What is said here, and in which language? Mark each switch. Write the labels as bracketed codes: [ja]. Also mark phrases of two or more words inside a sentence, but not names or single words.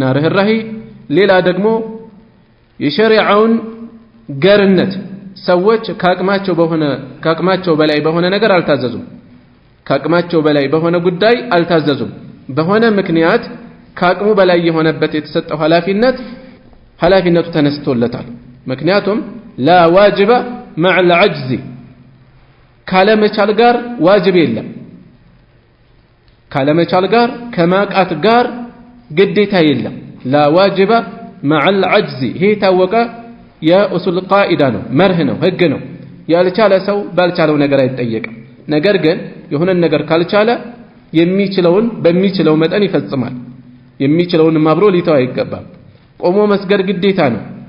[am] ርህራሄ ሌላ ደግሞ የሸሪዓውን ገርነት ሰዎች ካቅማቸው በላይ በሆነ ነገር አልታዘዙም ካቅማቸው በላይ በሆነ ጉዳይ አልታዘዙም በሆነ ምክንያት ካቅሙ በላይ የሆነበት የተሰጠው ኃላፊነቱ ተነስቶለታል ምክንያቱም [ar] لا واجب مع العجز [am] ካለመቻል ጋር ዋጅብ የለም ካለመቻል ጋር ከማቃት ጋር ግዴታ የለም [ar] لا واجب مع العجز [am] ይሄ ታወቀ የኡሱል ቃኢዳ ነው መርህ ነው ህግ ነው ያልቻለ ሰው ባልቻለው ነገር አይጠየቅም ነገር ግን የሆነ ነገር ካልቻለ የሚችለውን በሚችለው መጠን ይፈጽማል የሚችለውን ማብሮ ሊተው አይገባም ቆሞ መስገድ ግዴታ ነው